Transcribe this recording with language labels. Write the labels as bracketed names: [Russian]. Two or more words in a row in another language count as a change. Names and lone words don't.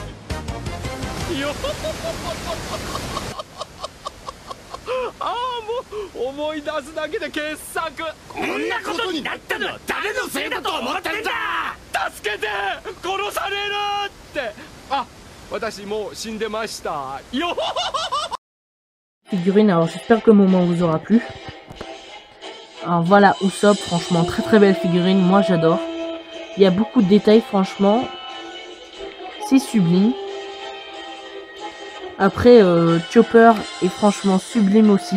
[Japanese] よああ、もう思い出すだけで傑作。こんなことになったのは誰のせいだと思ってるんだ。助けて、殺されるって。あ、私もう死んでましたよ。 [French] Figurine, alors j'espère que le moment vous aura plu. Alors voilà, Usopp, franchement très très belle figurine, moi j'adore. Il y a beaucoup de détails, franchement, c'est sublime. Après, Chopper est franchement sublime aussi.